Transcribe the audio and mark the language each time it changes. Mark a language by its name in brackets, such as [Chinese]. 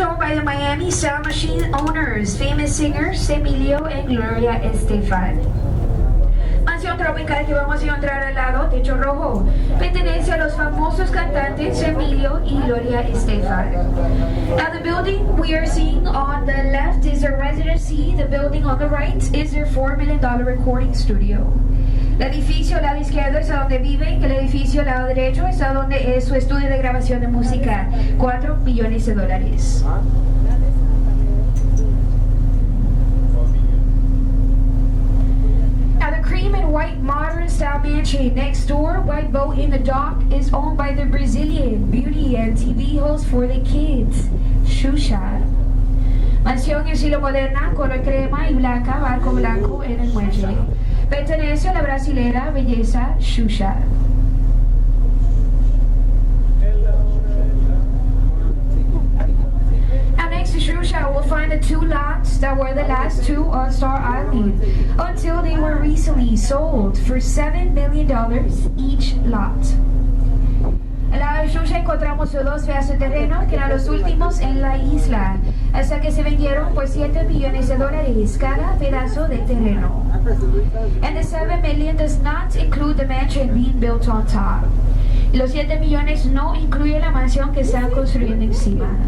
[English] by the Miami Sound Machine owners, famous singers Emilio and Gloria Estefan. [Spanish] Mansión tropical que vamos a encontrar al lado, techo rojo, pertenece a los famosos cantantes Emilio y Gloria Estefan. [English] Now the building we are seeing on the left is their residency. The building on the right is their $4 million recording studio. [Spanish] El edificio al lado izquierdo es a donde viven, el edificio al lado derecho es a donde es su estudio de grabación de música, $4 millones. [English] Now the cream and white modern style mansion next door, White Boat in the Dock, is owned by the Brazilian beauty and TV host for the kids, Xuxa. [Spanish] Mansión en estilo moderna, color crema y blanca, barco blanco en el muelle. Pertenece a la brasilera belleza Xuxa. [English] Now next to Xuxa, we'll find the two lots that were the last two on Star Island until they were recently sold for $7 million each lot. [Spanish] Al lado de Xuxa encontramos los dos pedazos de terreno que eran los últimos en la isla, hasta que se vendieron por $7 millones cada pedazo de terreno. [English] And the $7 million does not include the mansion being built on top. [Spanish] Y los $7 millones no incluyen la mansión que están construyendo encima.